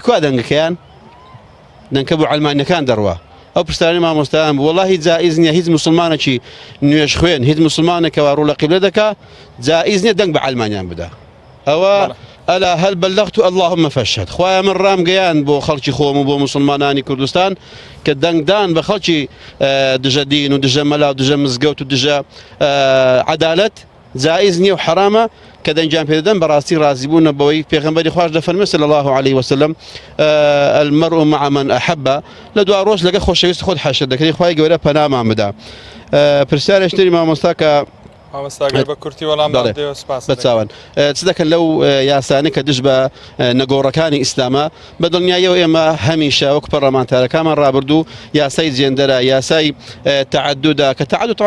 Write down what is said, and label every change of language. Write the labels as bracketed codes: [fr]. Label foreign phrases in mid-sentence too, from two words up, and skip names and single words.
[ckb] کوا دەنگەکەیان دەنگکە بۆ عەلمانیەکان دەڕوا ئەو پرسیارەی مامۆستایان بوو وەڵڵاهی جائیز نییە هیچ مسلمانێکی نوێژ خوێن هیچ مسلمانێکەوە ڕوو لە قیبلە دەکا جائیز نییە دەنگ بە عەلمانیان بدە ئەوە [ar] ئەلا هەل بەلەغت اللهم فەشهد [ckb] خوایە من ڕامگەیان بۆ خەڵکی خۆم و بۆ مسلمانانی کوردستان کە دەنگدان بە خەڵکی دژە دین و دژە مەلا و دژە مزگەوت و دژە عەدالەت جائز نییە و حرامە کە دەنجیان پێدەدەن بەڕاستی ڕازی بوونە بەوەی پێغەمبەری خوش دەفەرمێ [ar] صلی الله عليه وسلم المرء مع من أحب [ckb] لە دوا ڕۆژ لەگە خۆشەویست خۆت حەشر دەکەی خوای گەورە پەنامان بدا پرسیارێکی مامۆستا کە بە کورتی وەڵام بەچاوان چ دەکەن لەو یاسانی کە دژ بە نەگۆڕەکانی ئیسلامە بە دڵنیاییەوە ئێمە هەمیشە وەک پەرلەمانتارەکانمان ڕابردوو یاسای جێندەرە یاسای تعەدودە کە تعەدود